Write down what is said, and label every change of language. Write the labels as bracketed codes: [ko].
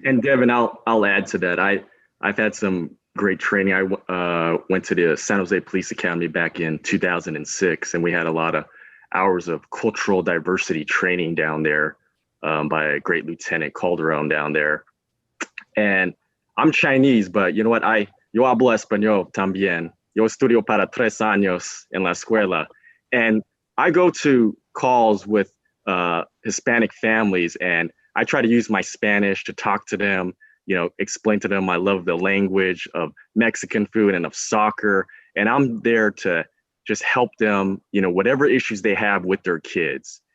[en] And Devin, I'll add to that. I've had some great training. I went to the San Jose Police Academy back in 2006, and we had a lot of hours of cultural diversity training down there by a great Lieutenant Calderon down there. And I'm Chinese, but you know what? [es] Yo hablo español también. Yo estudio para 3 años en la escuela. [en] And I go to calls with Hispanic families, and I try to use my Spanish to talk to them, explain to them I love the language of Mexican food and of soccer. And I'm there to just help them, whatever issues they have with their kids.